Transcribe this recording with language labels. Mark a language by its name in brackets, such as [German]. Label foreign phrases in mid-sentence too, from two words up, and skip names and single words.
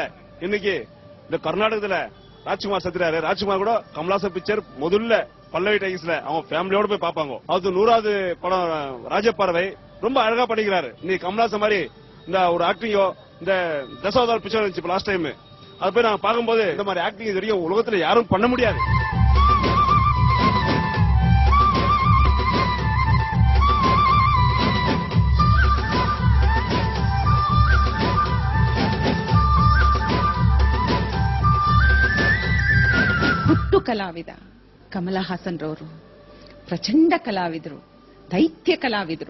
[Tamil] இன்னைக்கு இந்த கர்நாடகத்துல ராஜ்குமார் சத்ராரு, ராஜ்குமார் கூட கமலாசன் பிக்சர் முதல்ல பல்லவி டைகர்ஸ்ல அவங்க ஃபேமிலியோட போய் பாப்பாங்க. அது 100வது படம் ராஜப்பறவை ரொம்ப அழகா பண்ணிக்கிறாரு. இன்னைக்கு கமலாசன் மாதிரி இந்த ஒரு ஆக்டிங்கோ இந்த தசாவதார் பிக்சர் இருந்துச்சு [English] last time, [Tamil] அது போய் நாங்க பார்க்கும்போது இந்த மாதிரி ஆக்டிங் இது வரைக்கும் உலகத்துல யாரும் பண்ண முடியாது. [Kannada] ಹುಟ್ಟು ಕಲಾವಿದ ಕಮಲಹಾಸನ್ ರವರು ಪ್ರಚಂಡ ಕಲಾವಿದರು, ದೈತ್ಯ ಕಲಾವಿದರು.